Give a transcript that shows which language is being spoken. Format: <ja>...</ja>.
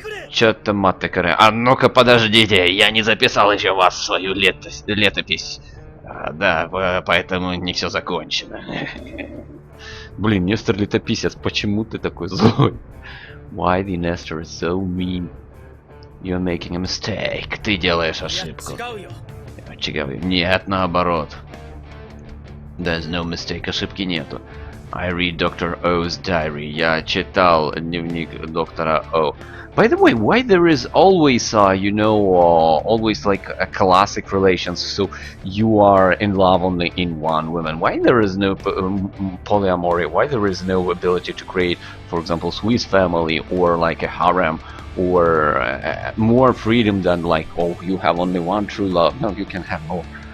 <ru>Чё-то матекаре. А ну-ка подождите, я не записал еще вас в свою летопись. Да, поэтому не все закончено. Блин, Нестор летописец, почему ты такой злой?</ru> <en>Why the Nestor is so mean? You're making a mistake.</en> <ru>Ты делаешь ошибку. Нет, наоборот.</ru> <en>There's no mistake,</en> <ru>ошибки нету.</ru> <en>I read Dr. O's diary.</en> <ru>Я читал дневник доктора О.</ru> <en>By the way, why there is always, always like a classic relations, so you are in love only in one woman? Why there is no polyamory? Why there is no ability to create, for example, Swiss family or like a harem or more freedom than like, oh, you have only one true love? No, you can have more.</en>